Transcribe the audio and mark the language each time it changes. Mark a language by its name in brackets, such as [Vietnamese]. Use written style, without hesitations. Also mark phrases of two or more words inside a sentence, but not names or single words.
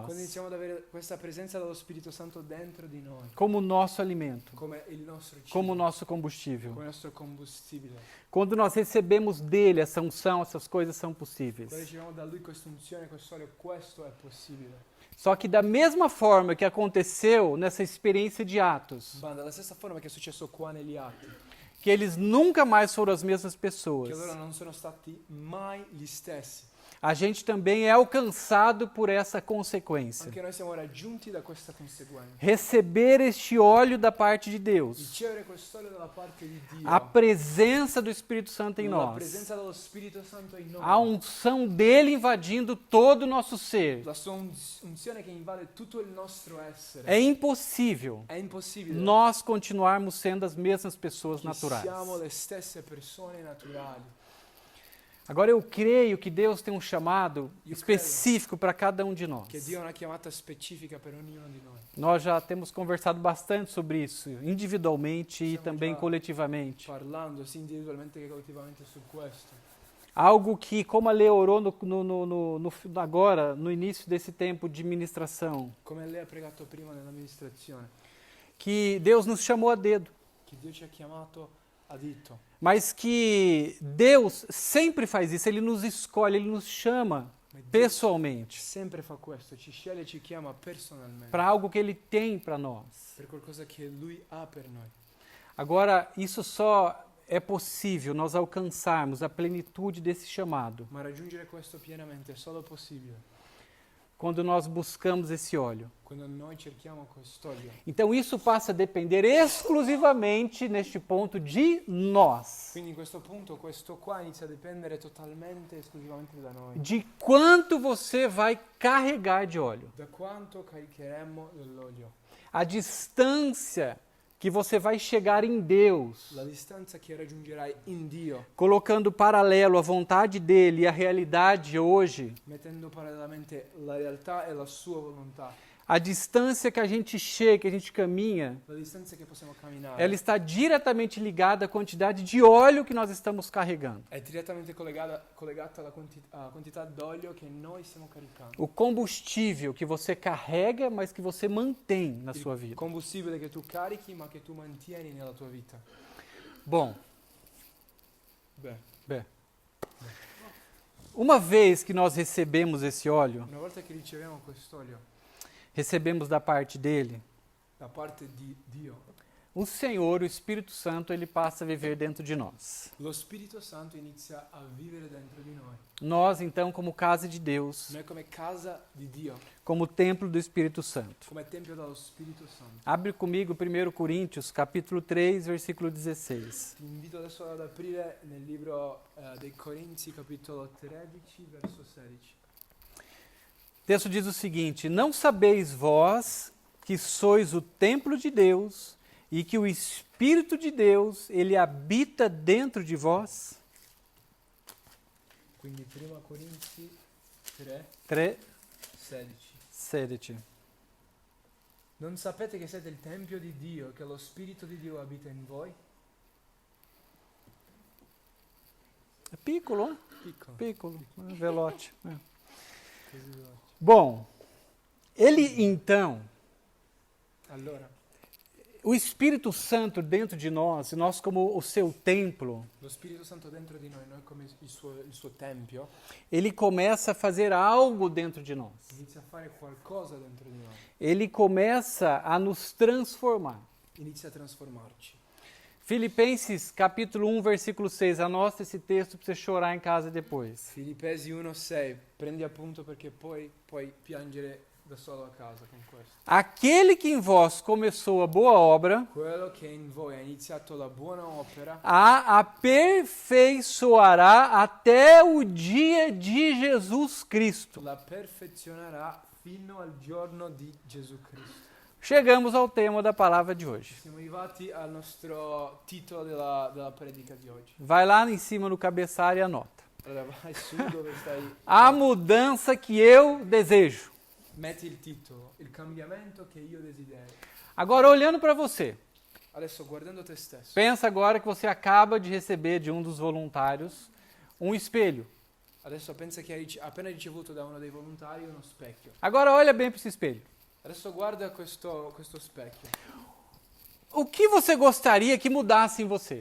[Italian] Quando iniziamo ad avere questa presenza dello Spirito Santo dentro di noi, [Portuguese] como nosso alimento, [Italian] come il nostro cibo, [Portuguese] como nosso combustível. [Italian] come il nostro combustibile. [Portuguese] Quando nós recebemos dele essa unção, essas coisas são possíveis. [Italian] Quando riceviamo da Lui questa unzione, questo olio, questo è possibile. [Portuguese] Só que da mesma forma que aconteceu nessa experiência de Atos, [Italian] Ma dalla stessa forma che è successo qua negli Atti, [Portuguese] que eles nunca mais foram as mesmas [Italian] che [Portuguese] pessoas, [Italian] loro non sono stati mai gli stessi. [Portuguese] a gente também é alcançado por essa consequência. [Italian] Anche noi siamo raggiunti da questa conseguenza. [Portuguese] Receber este óleo da parte de Deus, [Italian] Ricevere quest'olio dalla parte di Dio, [Portuguese] a presença do Espírito Santo em [Italian] la [Portuguese] nós, [Italian] presenza dello Spirito Santo in noi, [Portuguese] a unção dele invadindo todo o nosso ser. [Italian] la sua unzione che invade tutto il nostro essere. [Portuguese] É impossível [Italian] È impossibile [Portuguese] nós continuarmos sendo as mesmas pessoas [Italian] che [Portuguese] naturais. [Italian] siamo le stesse persone naturali. [Portuguese] Agora eu creio que Deus tem um chamado específico para cada um de nós. [Italian] Che Dio ha una chiamata specifica per ognuno di noi. [Portuguese] Nós já temos conversado bastante sobre isso, individualmente e [Italian] Siamo [Portuguese] também [Italian] già [Portuguese] coletivamente. [Italian] Parlando sia individualmente che collettivamente su questo. [Portuguese] Algo que, como a Lê orou agora, no início desse tempo de ministração, [Italian] Come lei ha pregato prima nell'amministrazione, [Portuguese] que Deus nos chamou a dedo, [Italian] che Dio ci ha chiamato a dito. [Portuguese] mas que Deus sempre faz isso, Ele nos escolhe, Ele nos chama [Italian] Ma Dio [Portuguese] pessoalmente [Italian] sempre fa questo, ci sceglie e ci chiama personalmente [Portuguese] para algo que Ele tem para nós. [Italian] per qualcosa che Lui ha per noi. [Portuguese] Agora, isso só é possível nós alcançarmos a plenitude desse chamado [Italian] Ma raggiungere questo pienamente è solo possibile [Portuguese] quando nós buscamos esse óleo. [Italian] quando noi cerchiamo quest'olio. [Portuguese] Então isso passa a depender exclusivamente, neste ponto, de nós. [Italian] Quindi in questo punto questo qua inizia a dipendere totalmente e esclusivamente da noi. [Portuguese] De quanto você vai carregar de óleo. [Italian] Da quanto caricheremo dell'olio. [Portuguese] A distância que você vai chegar em Deus, [Italian] La distanza che raggiungerai in Dio, [Portuguese] colocando paralelo a vontade dele e a realidade hoje, [Italian] mettendo parallelamente la realtà e la sua volontà. [Portuguese] a distância que a gente chega, que a gente caminha, [Italian] La distanza che possiamo camminare [Portuguese] ela está diretamente ligada à quantidade de óleo que nós estamos carregando. [Italian] è direttamente collegata alla quantità d'olio che noi stiamo caricando. [Portuguese] O combustível que você carrega, mas que você mantém na sua [Italian] Il [Portuguese] vida. [Italian] combustibile che tu carichi ma che tu mantieni nella tua vita. [Portuguese] Bom, [Italian] Beh, [Portuguese] uma vez que nós recebemos esse óleo, [Italian] una volta che riceviamo quest'olio [Portuguese] recebemos da parte dele, [Italian] da parte di Dio, [Portuguese] o Senhor, o Espírito Santo, ele passa a viver dentro de nós. [Italian] lo Spirito Santo inizia a vivere dentro di noi. [Portuguese] Nós, então, como casa de Deus, [Italian] Noi come casa di Dio, [Portuguese] como templo do Espírito Santo. [Italian] come tempio dello Spirito Santo. [Portuguese] Abre comigo 1 Coríntios, capítulo 3, versículo 16. [Italian] Ti invito adesso ad aprire nel libro dei Corinzi, capitolo 13, verso 16. [Portuguese] O texto diz o seguinte: não sabeis vós que sois o templo de Deus e que o Espírito de Deus, ele habita dentro de vós? [Italian] Quindi 1 Corinzi 3, 3, 16. 7. Non sapete che siete il tempio di Dio, che lo Spirito di Dio abita in voi? É piccolo, Piccolo. piccolo, veloce. Così veloce. [Portuguese] Bom, Ele então, [Italian] Allora, [Portuguese] o Espírito Santo dentro de nós, e nós como o seu templo, [Italian] lo Spirito Santo dentro di noi come il suo tempio, [Portuguese] ele começa a fazer algo dentro de nós. [Italian] inizia a fare qualcosa dentro di noi, [Portuguese] Ele começa a nos transformar. [Italian] inizia a trasformarci. [Portuguese] Filipenses capítulo 1, versículo 6. Anota esse texto para você chorar em casa depois. [Italian] Filippesi 1,6, prendi appunto perché poi puoi piangere da solo a casa con questo. [Portuguese] Aquele que em vós começou a boa obra, [Italian] Quello che in voi ha iniziato la buona opera [Portuguese] a aperfeiçoará até o dia de Jesus Cristo. [Italian] la perfezionerà fino al giorno di Gesù Cristo. [Portuguese] Chegamos ao tema da palavra de hoje. [Italian] Siamo arrivati al nostro titolo della predica di oggi. [Portuguese] Vai lá em cima no cabeçalho e anota. [Italian] Allora vai su dove stai. [Portuguese] A mudança que eu desejo. [Italian] Metti il titolo, il cambiamento che io desidero. [Portuguese] Agora, olhando para você, [Italian] Adesso guardando te stesso, [Portuguese] pensa agora que você acaba de receber de um dos voluntários um espelho. [Italian] adesso pensa che hai appena ricevuto da uno dei volontari uno specchio. [Portuguese] Agora, olha bem para esse espelho. [Italian] Adesso guarda questo specchio. [Portuguese] O que você gostaria que mudasse em você?